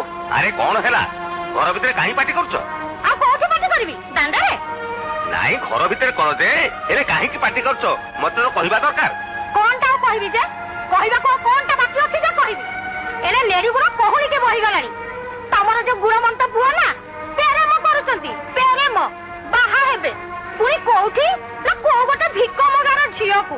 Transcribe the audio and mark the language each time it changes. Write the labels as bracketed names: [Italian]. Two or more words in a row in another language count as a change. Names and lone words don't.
[Odia] ଆରେ କୋନ ହେଲା ଘର ଭିତରେ କାହି ପାଟି କରଛ? ଆଉ କୋଉଠି ପାଟି କରିବି ଦାଣ୍ଡରେ? ନାଇଁ ଘର ଭିତରେ କର ଯେ ହେଲେ କାହିଁକି ପାଟି କରୁଛ ମତେ ତ କହିବା ଦରକାର। କଣଟା ଆଉ କହିବି ଯେ? କହିବାକୁ ଆଉ କଣଟା ବାକି ଅଛି ଯେ କହିବି? ଏଣେ ନେଡି ଗୁଡ କହୁଣିକି ବହିଗଲାଣି। ତମର ଯୋଉ ଗୁଣମନ୍ତ ପୁଅ ନା ପ୍ରେମ କରୁଛନ୍ତି, ପ୍ରେମ ବାହା ହେବେ ପୁଣି କୋଉଠି ନା କୋଉ ଗୋଟେ ଭିକ ମଗାର ଝିଅକୁ।